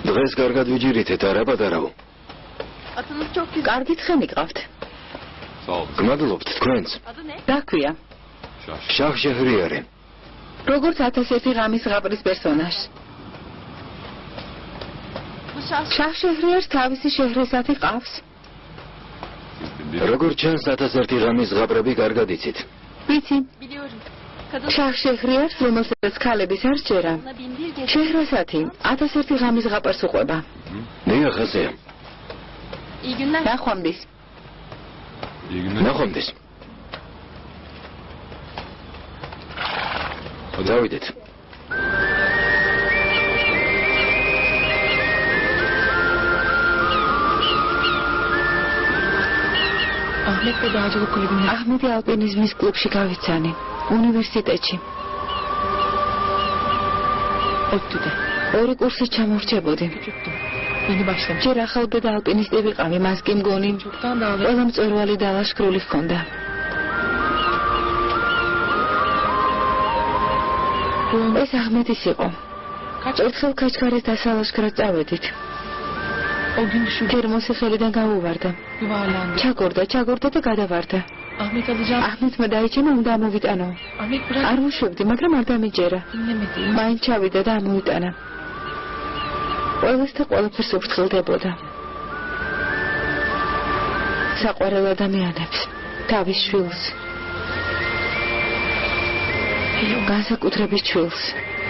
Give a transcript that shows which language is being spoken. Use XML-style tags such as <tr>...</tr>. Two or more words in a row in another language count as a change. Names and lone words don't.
<ka>დღეს კარგად ვიჯირითეთ, არა პატარაო.</ka> <tr>Atınız çok güzel.</tr> <ka>კარგი ცხენი ყავთ.</ka> <tr>Sağ olun.</tr> <ka>გმადლობთ თქვენს.</ka> <tr>Adı ne?</tr> <ka>დაქვია.</ka> <tr>Şaş.</tr> <ka>შახ შეჰრიარი. როგორც 1001 ღამის ზღაპრის პერსონაჟს.</ka> <tr>Bu şahs</tr> <ka>შახ შეჰრიარს თავისი შეჰრესათი ყავს.</ka> <tr>Siz bin</tr> <ka>როგორც ჩანს 1001 ღამის ზღაპრები კარგად იცით. ვიცი,</ka> <tr>biliyorum. Kadın</tr> <ka>შახ შეჰრიარს, რომელსაც ქალების არ სჯერა.</ka> <tr>ona binbir gece.</tr> <ka>შეჰრესათი 1001 ღამის ზღაპარს უყვება. დიახ, ასეა.</ka> <tr>İyi günler.</tr> <ka>ნახვამდის.</ka> <tr>İyi günler.</tr> <ka>ნახვამდის. დავიდეთ.</ka> <tr>Ahmet ve Dağcılık Kulübü'nde.</tr> <ka>Ahmet ალპინიზმის კლუბში გავიცანი. უნივერსიტეტში. ოტტუდე. ორი კურსი ჩამორჩებოდი.</ka> <tr>Yeni başlamış.</tr> <ka>ჯერ ახალბედა ალპინისტი ვიყავი, მას კი მგონი.</ka> <tr>Çoktan dağılıyor.</tr> <ka>ყველა მწვერვალი დალაშქრული ჰქონდა. ეს ახმეთის იყო. ერთხელ ქაჩქარის დასალაშქრად წავედით.</ka> <tr>O gün şu</tr> <ka>ჯერმოსი ხელიდან გავუვარდა.</ka> <tr>yuvarlandı.</tr> <ka>ჩაგორდა და გადავარდა.</ka> <tr>Ahmet alacağım.</tr> <ka>ახმეთმა დაიჩინა უნდა ამოვიტანო.</ka> <tr>Ahmet bırak.</tr> <ka>არ ვუშვებდი, მაგრამ არ დამიჯერა.</ka> <tr>Dinlemedi.</tr> <ka>მაინც ჩავიდა და ამოვიტანა. ყველასთან ყველაფერს უფრთხილდებოდა. საყვარელ ადამიანებს, თავის შვილს, განსაკუთრებით შვილს.</ka>